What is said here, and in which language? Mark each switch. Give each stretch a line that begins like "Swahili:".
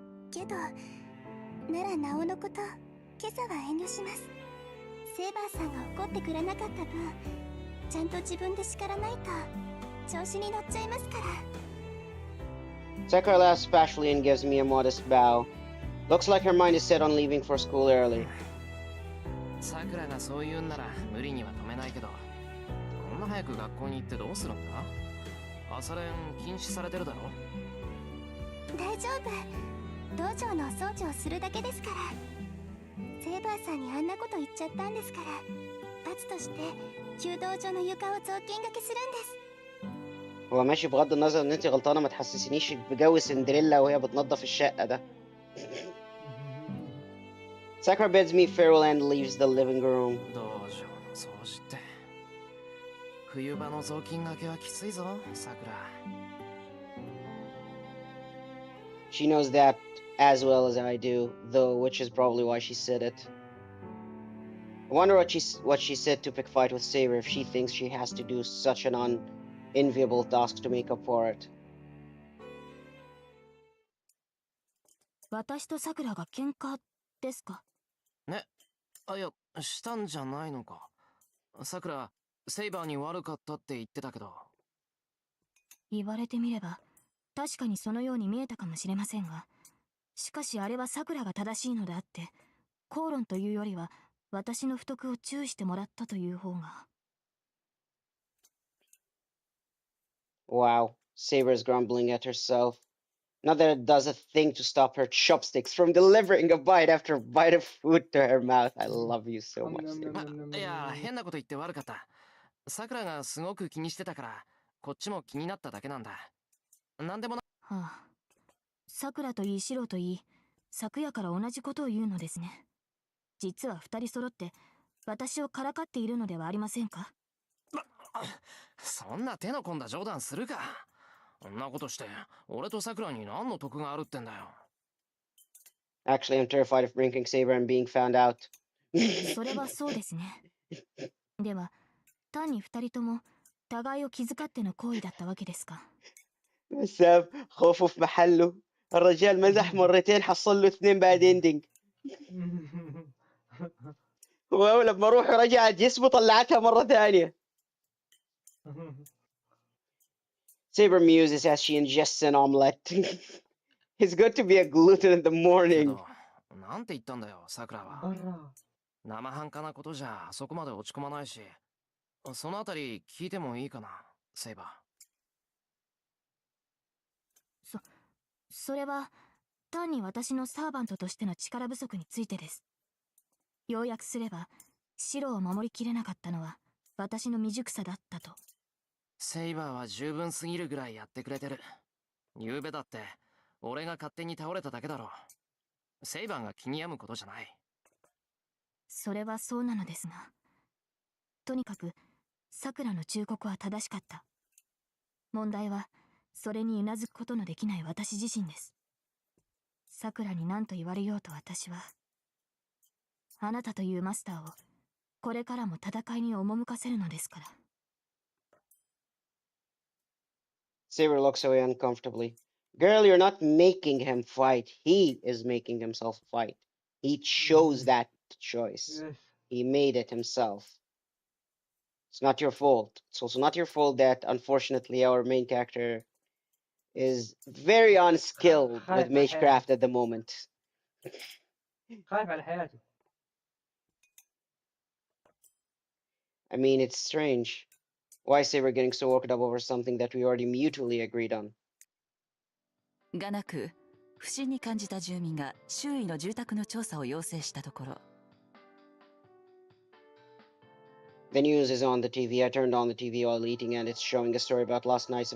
Japanese: けどならなおのこと今朝は遠慮します。セイバーさんが怒ってくれなかった分ちゃんと自分で叱らないと調子に乗っちゃいますから。
English: Sakura laughs spashly and gives me a modest bow. Looks like her mind is set on leaving for school early.
Japanese: さくらがそう言うんなら無理には止めないけど、こんな早く学校に行ってどうするんだ？朝練禁止されてるだろ。大丈夫、道場のお掃除をするだけですから。セイバーさんにあんなこと言っちゃったんですから罰として弓道場の床を雑巾がけするんです。
Arabic: هو ماشي بغض النظر ان انت غلطانه، ما تحسسنيش بجو سندريلا وهي بتنظف الشقه ده.
English: Sakura bids me farewell and leaves the living room.
Japanese: 道場の掃除って冬場の雑巾がけはきついぞさくら。
English: She knows that as well as I do, though, which is probably why she said it. I wonder what she said to pick fight with Saber if she thinks she has to do such an unenviable task to make up for it.
Japanese: 私とさくらが喧嘩ですか？ね、あ、いや、したんじゃないのか。さくら、セイバーに悪かったって言ってたけど。言われてみれば確かにそのように見えたかもしれませんが、しかしあれはさくらが正しいのであって、口論というよりは私の不徳を注意してもらったという方が。
English: Wow, Saber's grumbling at herself. Not that it does a thing to stop her chopsticks from delivering a bite after bite of food to her mouth. I love you so much, Saber.
Japanese: いや、変なこと言って悪かった。さくらがすごく気にしてたから、こっちも気になっただけなんだ。なんでもな。はあ、さくらといいシロといい、昨夜から同じことを言うのですね。実は二人揃って私をからかっているのではありませんか？そんな手の込んだ冗談するか。そんなことして俺とさくらに何の得があるってんだよ。
English: Actually, I'm terrified of bringing Saber and being found out.
Japanese: それはそうですね。では単に二人とも互いを気遣っての行為だったわけですか。
Arabic: مساب خوفه في محله. الرجال مزح مرتين حصل له 2 بعد اندنج. ولما روحه رجعت جسمه طلعتها مرة ثانية.
English: Saber muses as she ingests an omelette. It's good to be a gluten in the け morning.
Japanese: どなんて言ったんだよさくらは。
Arabic: برا.
Japanese: 生半可なことじゃそこまで落ち込まないし、そのあたり聞いてもいいかな、セイバそれは単に私のサーバントとしての力不足についてです。要約すれば、白を守りきれなかったのは私の未熟さだったと。セイバーは十分すぎるぐらいやってくれてる。ゆうべだって俺が勝手に倒れただけだろ。セイバーが気に病むことじゃない。それはそうなのですが、とにかくさくらの忠告は正しかった。問題はそれにうなずくことのできない私自身です。さくらに何と言われようと私は、あなたというマスターをこれからも戦いに赴かせるのですから。
English: Saber looks away uncomfortably. Girl, you're not making him fight. He is making himself fight. He chose that choice. Yes. He made it himself. It's not your fault. It's also not your fault that, unfortunately, our main character is very unskilled with Magecraft at the moment.
Arabic: خايف على حياته.
English: I mean, it's strange. Why is Saber getting so worked up over something that we already mutually agreed on?
Japanese: がなく、不審に感じた住民が周囲の住宅の調査を要請したところ、
English: The news is on the TV. I turned on the TV while eating, and it's showing a story about last night's